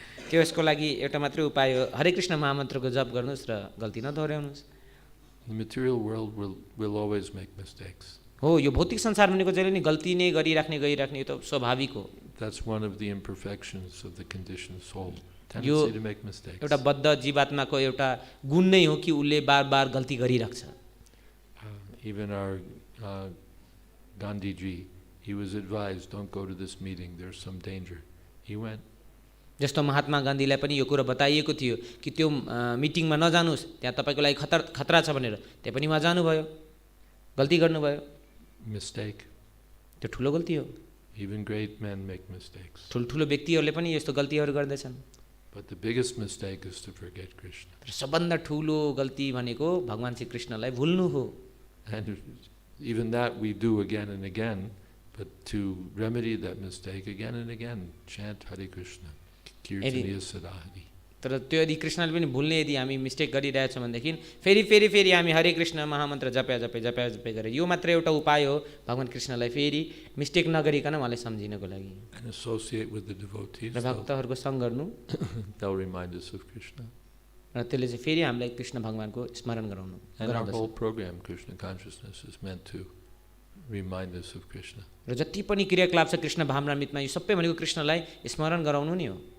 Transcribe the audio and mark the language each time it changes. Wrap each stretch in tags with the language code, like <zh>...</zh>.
<ne>त्यसको लागि एउटा मात्रै उपाय हो, हरे कृष्ण महामन्त्रको जप गर्नुस् र गल्ती नदोहोर्याउनुस्।</ne> <en>The material world will always make mistakes.</en> <ne>हो यो भौतिक संसार भनेको जहिले नि गल्ती नै गरिराख्ने यो त स्वाभाविक हो।</ne> <en>That's one of the imperfections of the conditioned soul. Tendency to make mistakes.</en> <ne>एउटा बद्ध जीवात्माको एउटा गुण नै हो कि उले बार-बार गल्ती गरिराख्छ।</ne> <en>Even our Gandhiji, he was advised, don't go to this meeting, there's some danger. He went.</en> <ne>जस्तो महात्मा गान्धीलाई पनि यो कुरा बताइएको थियो कि त्यो मिटिङमा नजानुस्, त्यहाँ तपाईको लागि खतरा छ भनेर, त्यहाँ पनि उहाँ जानुभयो, गल्ती गर्नुभयो।</ne> <en>Mistake.</en> <ne>त्यो ठुलो गल्ती हो।</ne> <en>Even great men make mistakes.</en> <ne>ठुलो व्यक्तिहरूले पनि यस्तो गल्तीहरू गर्दैछन्।</ne> <en>But the biggest mistake is to forget Krishna.</en> <ne>तर सबभन्दा ठुलो गल्ती भनेको भगवान श्री कृष्णलाई भुल्नु हो।</ne> <en>And even that we do again and again, but to remedy that mistake again and again, chant Hare Krishna, Kirtaniya Sadahari.</en> <ne>तर त्यो यदि कृष्णले पनि भुल्ने यदि हामी मिस्टेक गरिरहेछौँ भनेदेखि फेरि हामी हरे कृष्ण महामन्त्र जपे गरे यो मात्र एउटा उपाय हो भगवान कृष्णलाई फेरि मिस्टेक नगरिकन उहाँलाई सम्झिनको लागि।</ne> <en>And associate with the devotees.</en> <ne>र भक्तहरूको सँग गर्नु।</ne> <en>They'll remind us of Krishna.</en> <ne>र त्यसले चाहिँ फेरि हामीलाई कृष्ण भगवानको स्मरण गराउनु</ne> <en>And our</en> <ne>गराउँदछ</ne> <en>whole program, Krishna consciousness, is meant to remind us of Krishna.</en> <ne>र जति पनि क्रियाकलाप छ कृष्ण भावनामृतमा यो सबै भनेको कृष्णलाई स्मरण गराउनु नि हो।</ne>